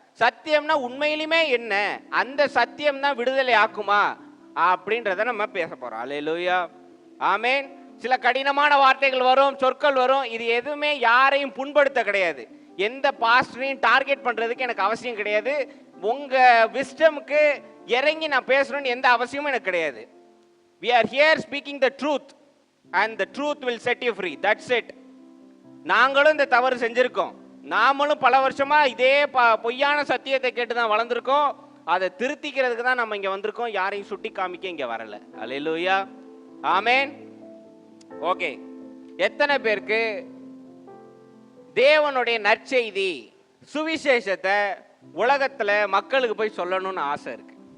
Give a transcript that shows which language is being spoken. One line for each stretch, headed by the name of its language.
Tamil: சத்தியம்னா உண்மையிலுமே என்ன, அந்த சத்தியம் தான் விடுதலை ஆக்குமா அப்படின்றத நம்ம பேச போறோம். அல்லேலூயா. ஆமென். சில கடினமான வார்த்தைகள் வரும், சொற்கள் வரும். இது எதுவுமே யாரையும் புண்படுத்த கிடையாது. எந்த பாஸ்டரையும் டார்கெட் பண்றதுக்கு எனக்கு அவசியம் கிடையாது. உங்க விஸ்டமுக்கு இறங்கி நான் பேசணும்னு எந்த அவசியமும் எனக்கு கிடையாது.
English: We are here speaking the truth and the truth will set you free. That's it.
Tamil: நாங்களும் இந்த தவறு செஞ்சிருக்கோம். நாமளும் பல வருஷமா இதே பொய்யான சத்தியத்தை கேட்டு தான் வளர்ந்துருக்கோம். அதை திருத்திக்கிறதுக்கு தான் நம்ம இங்க வந்திருக்கோம். யாரையும் சுட்டி காமிக்க இங்க வரல. அல்லேலூயா. ஆமென். ஓகே. எத்தனை பேருக்கு தேவனுடைய நற்செய்தி, சுவிசேஷத்தை உலகத்துல மக்களுக்கு போய் சொல்லணும்னு ஆசை இருக்கு?